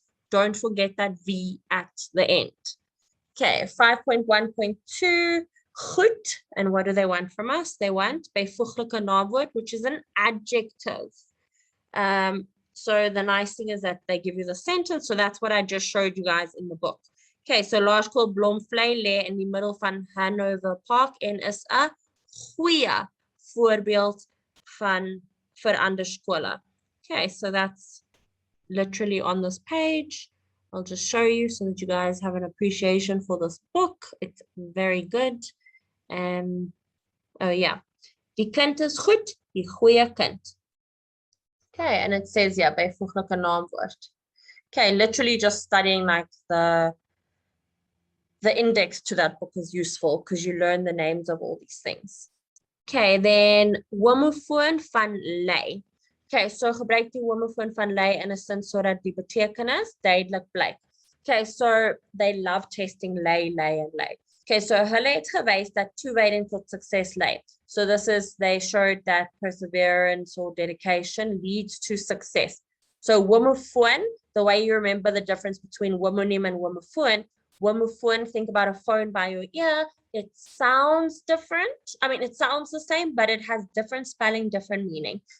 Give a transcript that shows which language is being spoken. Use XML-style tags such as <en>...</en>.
<en>Don't forget that V at the end. Okay, 5.1.2, goed. And what do they want from us? They want byvoeglike naamwoord, which is an adjective. So the nice thing is that they give you the sentence. So that's what I just showed you guys in the book.</en> <af>Okay, so Laerskool Blomvlei lê in die middel van Hanover Park en is 'n goeie voorbeeld vir ander skole.</af> <en>Okay, so that's literally on this page. I'll just show you so that you guys have an appreciation for this book. It's very good.</en> <af>Oh yeah, die kind is goed, die goeie kind.</af> <en>Okay, and it says, yeah, byvoeglike naamwoord. Okay, literally just studying like the index to that book is useful because you learn the names of all these things. Okay, then homofoon van lei.</en> <af>Okay, so gebruik die homofoon van lei in 'n sin sodat die betekenis duidelik blyk.</af> <en>Okay, so they love testing lei, and lei. Okay, so</en> <af>hulle het gewys dat toewyding tot sukses lei.</af> <en>So they showed that perseverance or dedication leads to success. So homofoon, the way you remember the difference between homonym and homofoon, think about a phone by your ear. It sounds different. I mean, it sounds the same, but it has different spelling, different meaning.</en>